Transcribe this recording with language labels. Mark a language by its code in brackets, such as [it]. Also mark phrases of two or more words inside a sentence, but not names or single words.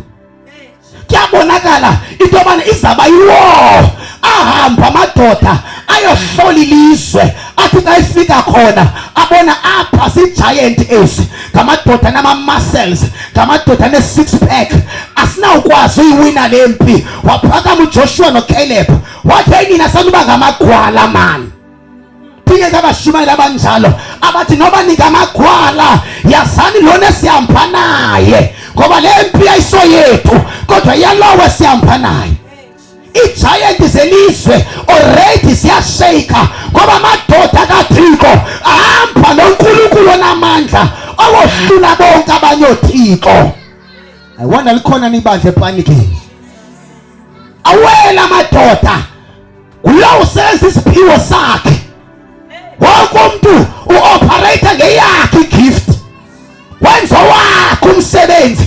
[xh] Kuyabonakala into yobana izaba yiwo. Ahamba amadoda ayohlola ilizwe, athi xa ifika khona abona apha zigiant ezi, ngamadoda nama-muscles, ngamadoda ne- [en] six pack, [xh] asinawukwazi uyiwina le mpi. Waphakama uJoshua noCaleb wathi nina sanuba ngamagwala mani. Phinde abashumayeli abanjalo abathi noba ningamagwala yazani lona sihamba naye, ngoba le mpi ayisoyethu kodwa yalowo sihamba naye. Igiant zelizwe already ziyashayika, ngoba amadoda kaThixo ahamba noNkulunkulu onamandla awohlula bonke abanye oThixo. [en] I wonder [xh] likhona nibandla epanikeni. Awela amadoda ulo usenza isiphiwo sakhe, wonke umuntu uoperate ngeyakhe igift, wenza wakhe umsebenzi.